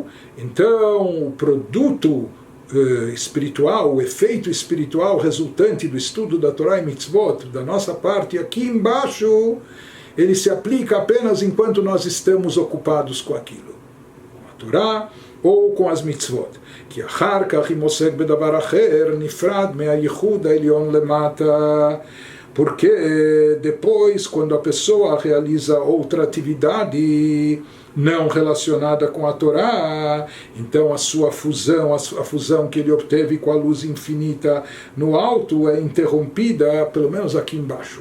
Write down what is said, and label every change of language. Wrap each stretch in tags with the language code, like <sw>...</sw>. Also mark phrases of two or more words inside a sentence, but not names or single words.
<pt>Então, o produto espiritual, o efeito espiritual resultante do estudo da Torá e mitzvot, da nossa parte aqui embaixo, ele se aplica apenas enquanto nós estamos ocupados com aquilo, com a Torá ou com as mitzvot.</pt> <he>ואחר כך אם עוסק בדבר אחר נפרד מהייחוד העליון למטה.</he> <pt>Porque depois, quando a pessoa realiza outra atividade não relacionada com a Torá, então a sua fusão, a fusão que ele obteve com a luz infinita no alto é interrompida, pelo menos aqui embaixo.</pt>